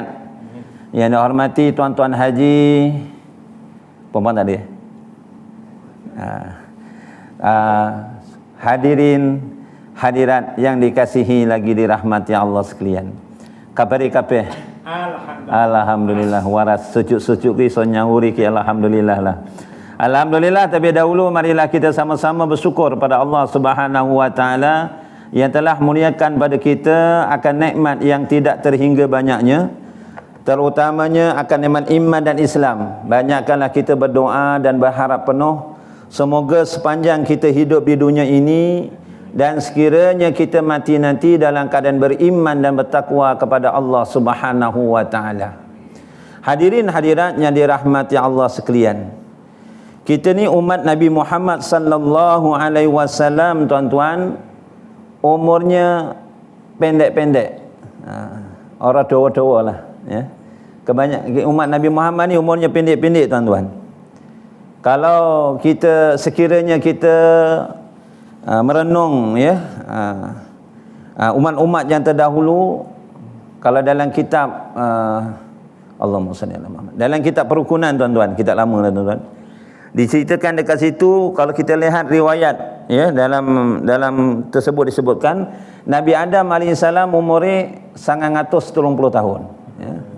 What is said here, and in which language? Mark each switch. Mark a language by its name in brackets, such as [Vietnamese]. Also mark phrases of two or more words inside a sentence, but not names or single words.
[Malay] Yang dihormati Tuan-Tuan Haji. Perempuan tadi? Hadirin hadirat yang dikasihi lagi dirahmati Allah sekalian. [Javanese] Kabari kabeh? Alhamdulillah. Waras sejuk-sejuk ki so nyahuri ki alhamdulillah lah. Alhamdulillah. [Malay] Tapi dahulu marilah kita sama-sama bersyukur pada Allah [Arabic] سبحانه و تعالى [Malay] yang telah muliakan pada kita akan nikmat yang tidak terhingga banyaknya terutamanya akan nikmat iman dan Islam. Banyakkanlah kita berdoa dan berharap penuh semoga sepanjang kita hidup di dunia ini dan sekiranya kita mati nanti dalam keadaan beriman dan bertakwa kepada Allah [Arabic] سبحانه و تعالى. [Malay] Hadirin hadirat yang dirahmati Allah sekalian. Kita ni umat Nabi Muhammad [Arabic] صلى الله عليه وسلم, [Malay] tuan-tuan, umurnya pendek-pendek. Orang tua-tua lah, ya. Kebanyakan umat Nabi Muhammad ni umurnya pendek-pendek, tuan-tuan. Kalau kita sekiranya kita merenung, ya, umat-umat yang terdahulu, kalau dalam kitab [Arabic] اللهم صل على محمد, [Malay] dalam kitab perukunan, tuan-tuan, kitab lama lah, tuan-tuan, diceritakan dekat situ, kalau kita lihat riwayat, ya, dalam tersebut disebutkan Nabi Adam alaihissalam umurnya 930 tahun, ya.